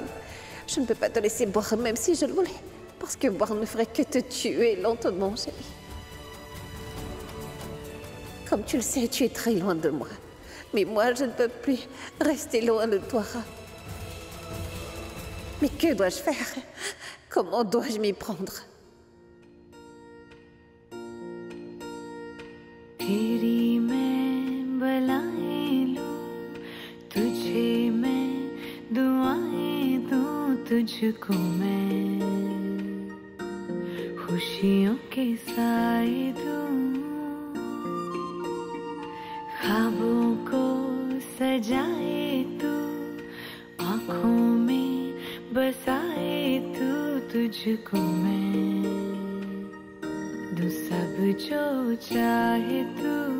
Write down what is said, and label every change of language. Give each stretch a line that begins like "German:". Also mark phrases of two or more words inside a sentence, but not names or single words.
French: Je ne peux pas te laisser boire, même si je le voulais. Parce que boire ne ferait que te tuer lentement, chérie. Comme tu le sais, tu es très loin de moi. Mais moi, je ne peux plus rester loin de toi, Ran. Mais que dois-je faire? Comment dois-je m'y prendre?
Hindi: तेरी मैं बलाएं लूं, तुझे मैं दुआएं दूं, तुझको मैं खुशियों के साए दूं, ख्वाबों को सजाए तू, आँखों में बसाए तू, तुझको मैं दूं सब जो चाहे तू।